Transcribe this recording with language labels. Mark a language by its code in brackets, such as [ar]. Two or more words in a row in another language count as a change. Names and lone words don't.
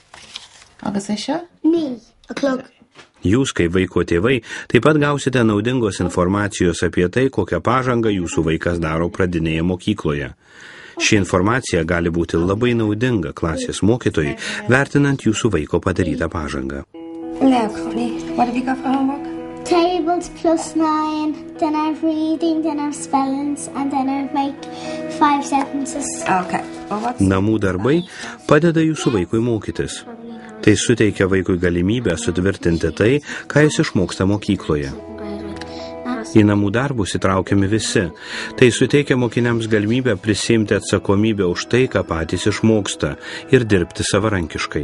[lt] Jūs, kaip vaiko tėvai, taip pat gausite naudingos informacijos apie tai, kokią pažangą jūsų vaikas daro pradinėje mokykloje. Ši informacija gali būti labai naudinga klasės mokytojai, vertinant jūsų vaiko padarytą pažangą. [en] Now, Connie, what have you got for homework? Tables +9, then I have reading, then I have spellings, and then I make 5 sentences. Okay. Well, [lt] Namų darbai padeda jūsų vaikui mokytis. Tai suteikia vaikui galimybę sutvirtinti tai, ką jis išmoksta mokykloje. Į namų darbus įtraukiami visi. Tai suteikia mokiniams galimybę prisiimti atsakomybę už tai, ką patys išmoksta ir dirbti savarankiškai.